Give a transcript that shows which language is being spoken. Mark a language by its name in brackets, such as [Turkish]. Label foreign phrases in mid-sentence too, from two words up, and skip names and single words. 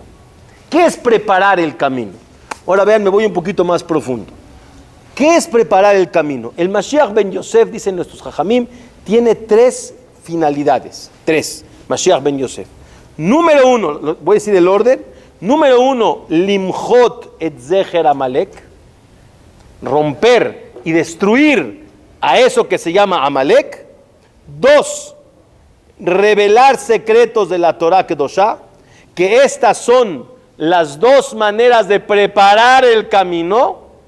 [Spanish] ¿Qué es preparar el camino? Ahora vean, me voy un poquito más profundo. ¿Qué es preparar el camino? El Mashiach ben Yosef, dicen nuestros Jajamim, tiene 3 finalidades. 3, Mashiach ben Yosef. Número 1, voy a decir el orden. Número 1, [Hebrew] למחות את זכר עמלק, [Spanish] romper y destruir a eso que se llama Amalek. 2, revelar secretos de la [Hebrew] תורה קדושה, [Spanish] que estas son las 2 maneras de preparar el camino.